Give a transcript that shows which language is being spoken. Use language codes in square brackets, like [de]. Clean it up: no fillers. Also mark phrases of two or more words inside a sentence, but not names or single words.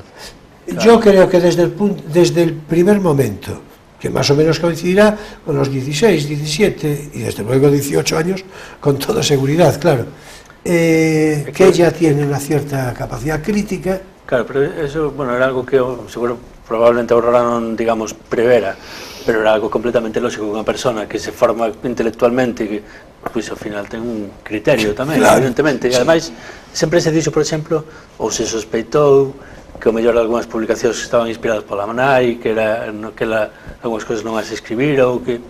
[es] Yo creo que desde el primer momento, que más o menos coincidirá con los 16, 17 y desde luego 18 años, con toda seguridad, claro, que ella tiene una cierta capacidad crítica. Claro, pero eso, bueno, era algo que seguro probablemente [gl] Aurora non, digamos, prevera, [es] pero era algo completamente lógico [gl] que unha persona que se forma intelectualmente, que pois ao final ten un criterio tamén, claro, evidentemente, e ademais sempre se dixo, por exemplo, ou se sospeitou que o mellor algunhas publicacións estaban inspiradas pola nai, que era no que algunhas cousas non as escribira ou que...